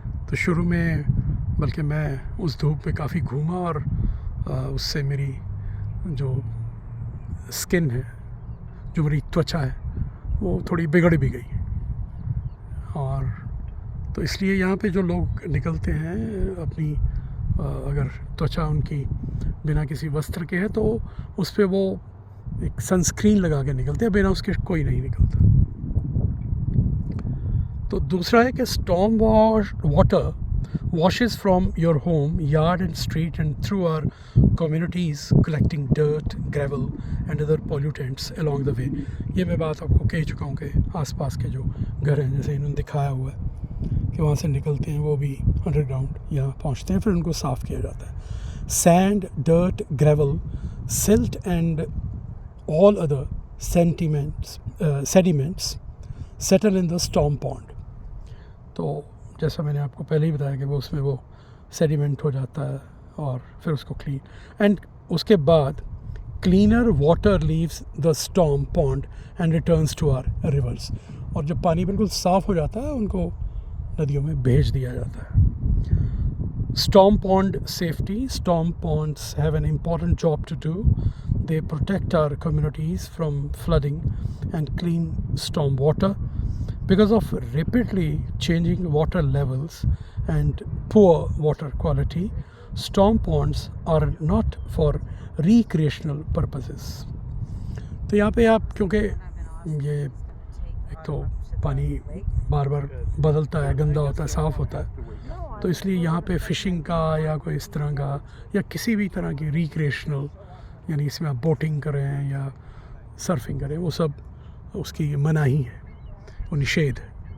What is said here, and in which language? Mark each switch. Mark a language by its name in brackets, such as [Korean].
[Hindi] तो शुरू में बल्कि मैं उस धूप में काफ़ी घूमा और उससे मेरी जो स्किन है, जो मेरी त्वचा है, वो थोड़ी बिगड़ भी गई। और तो इसलिए यहाँ पे जो लोग निकलते हैं अपनी अगर त्वचा उनकी बिना किसी वस्त्र के है तो उस पर वो एक सनस्क्रीन लगा के निकलते हैं, बिना उसके कोई नहीं निकलता। तो दूसरा है कि [English] Storm water washes from your home, yard and street and through our communities, collecting dirt, gravel and other pollutants along the way. [Hindi] ये मैं बात आपको कह चुका हूँ कि आसपास के जो घर हैं, जैसे इन्होंने दिखाया हुआ है कि वहाँ से निकलते हैं, वो भी अंडरग्राउंड यहाँ पहुँचते हैं, फिर उनको साफ़ किया जाता है। [English] Sand, dirt, gravel, silt and all other sediments settle in the storm pond. [Hindi] तो जैसा मैंने आपको पहले ही बताया कि वो उसमें वो सेडिमेंट हो जाता है और फिर उसको क्लीन, एंड उसके बाद [English] Cleaner water leaves the storm pond and returns to our rivers. [Hindi] और जब पानी बिल्कुल साफ़ हो जाता है उनको नदियों में भेज दिया जाता है। [English] Storm pond safety. Storm ponds have an important job to do. They protect our communities from flooding and clean storm water. Because of rapidly changing water levels and poor water quality, storm ponds are not for recreational purposes. [Hindi] तो यहाँ पे आप, क्योंकि ये एक तो पानी बार बार बदलता है, गंदा होता है, साफ़ होता है, तो इसलिए यहाँ पे फ़िशिंग का या कोई इस तरह का या किसी भी तरह की रिक्रिएशनल, यानी इसमें आप बोटिंग करें या सर्फिंग करें, वो सब उसकी मनाही है, वो निषेध है।